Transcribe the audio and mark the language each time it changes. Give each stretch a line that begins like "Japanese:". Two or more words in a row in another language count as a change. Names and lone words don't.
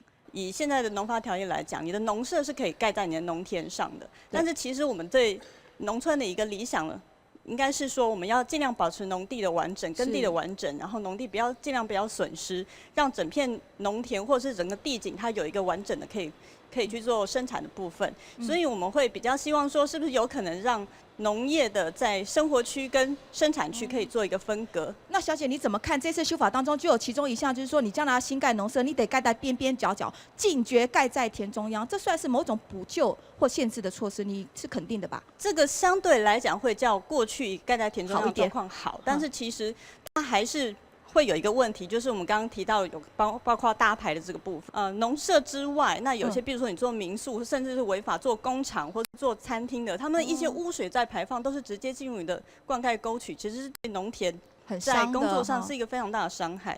Chinese: 以現在的農發條例來講，你的農舍是可以蓋在你的農田上的，但是其實我們對農村的一個理想呢，應該是說我們要盡量保持農地的完整、耕地的完整，然後農地盡量不要損失，讓整片農田或是整個地景它有一個完整的可以去做生產的部分，所以我們會比較希望說，是不是有可能讓農業的在生活區跟生產區可以做一個分隔？那小姐你怎麼看這次修法當中就有其中一項，就是說你將來新蓋農舍，你得蓋在邊邊角角，禁絕蓋在田中央，這算是某種補救或限制的措施，你是肯定的吧？這個相對來講會較過去蓋在田中央的狀況好，但是其實它還是会有一个问题，就是我们刚刚提到有包括大牌的这个部分，农舍之外，那有些比如说你做民宿，甚至是违法做工厂或者做餐厅的，他们一些污水再排放都是直接进入你的灌溉沟渠，其实是对农田在工作上是一个非常大的伤害。